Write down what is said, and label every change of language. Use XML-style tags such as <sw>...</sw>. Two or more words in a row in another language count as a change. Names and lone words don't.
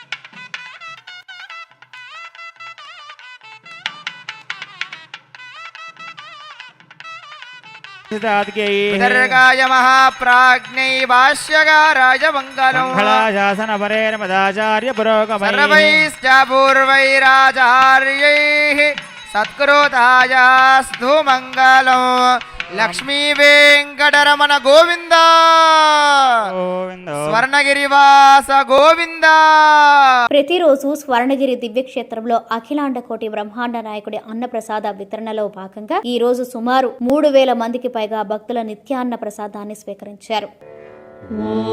<sa>विदर्गाय महाप्राज्ञै भाष्यकाराय मङ्गलम् मंगलाशासन परेण मदाचार्य पुरोगमैः सर्वैश्च पूर्वैराचार्यैः सत्कृतायास्तु मङ्गलम् लक्ष्मी वेंकटरमण गोविंद స్వర్ణగిరివాస గోవింద.</sa> <te>ప్రతిరోజు స్వర్ణగిరి దివ్యక్షేత్రంలో అఖిలాండ కోటి బ్రహ్మాండ నాయకుడి అన్నప్రసాద వితరణలో భాగంగా ఈ రోజు సుమారు 3000 మందికి పైగా భక్తుల నిత్యాన్న ప్రసాదాన్ని స్వీకరించారు.</te>